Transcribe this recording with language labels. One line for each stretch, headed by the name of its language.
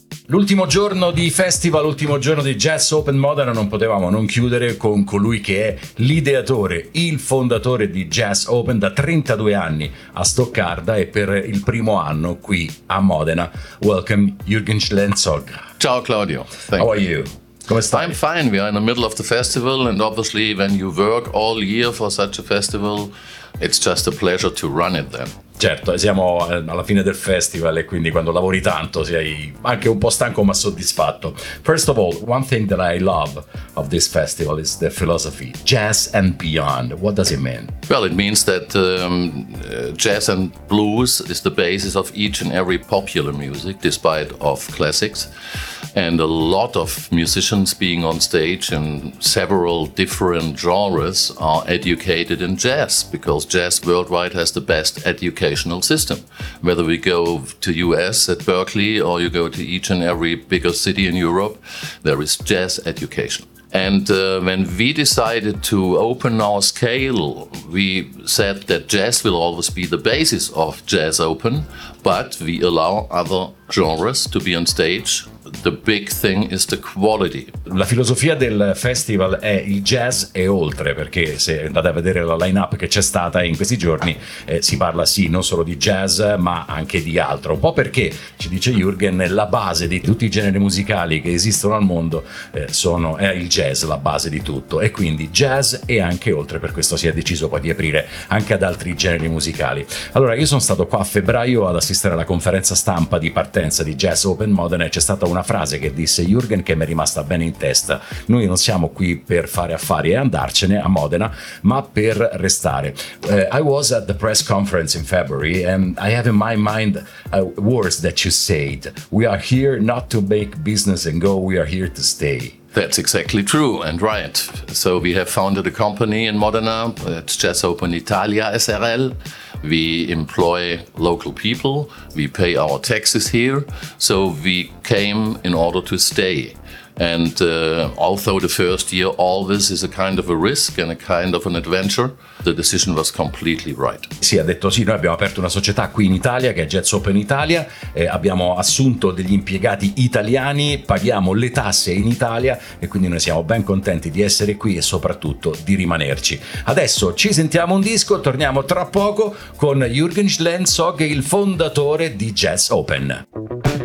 Italian: L'ultimo giorno di festival, l'ultimo giorno di Jazz Open Modena, non potevamo non chiudere con colui che è l'ideatore, il fondatore di Jazz Open da 32 anni a Stoccarda e per il primo anno qui a Modena.
English: Welcome Jürgen Schlenzog.
Italian: Ciao Claudio.
English: Thank How are you?
Italian: Come stai?
English: I'm fine, we are in the middle of the festival and obviously when you work all year for such a festival, it's just a pleasure to run it then.
Italian: Certo, siamo alla fine del festival e quindi quando lavori tanto sei anche un po' stanco ma soddisfatto.
English: First of all, one thing that I love of this festival is the philosophy, jazz and beyond. What does it mean? Well, it means that jazz and blues is the basis of each and every popular music, despite of classics. And a lot of musicians being on stage in several different genres are educated in jazz, because jazz worldwide has the best educational system. Whether we go to US at Berkeley or you go to each and every bigger city in Europe, there is jazz education. And when we decided to open our scale, we said that jazz will always be the basis of Jazz Open, but we allow other genres to be on stage. The big thing is the quality.
Italian: La filosofia del festival è il jazz e oltre, perché se andate a vedere la lineup che c'è stata in questi giorni, si parla sì non solo di jazz ma anche di altro. Un po' perché, ci dice Jürgen, la base di tutti i generi musicali che esistono al mondo è il jazz, la base di tutto. E quindi jazz e anche oltre, per questo si è deciso poi di aprire anche ad altri generi musicali. Allora, io sono stato qua a febbraio ad assistere alla conferenza stampa di partenza di Jazz Open Modena e c'è stata una frase che disse Jürgen che mi è rimasta bene in testa: noi non siamo qui per fare affari e andarcene a Modena, ma per restare.
English: I was at the press conference in February and I have in my mind words that you said: we are here not to make business and go, we are here to stay. That's exactly true and right. So we have founded a company in Modena, it's Jazz Open Italia SRL. We employ local people, we pay our taxes here, so we came in order to stay. And although the first year always is a kind of a risk and a kind of an adventure, the decision was completely right.
Italian: Sì, ha detto sì, noi abbiamo aperto una società qui in Italia che è Jazz Open Italia, abbiamo assunto degli impiegati italiani, paghiamo le tasse in Italia e quindi noi siamo ben contenti di essere qui e soprattutto di rimanerci. Adesso ci sentiamo un disco, torniamo tra poco con Jürgen Schlenzog, il fondatore di Jazz Open.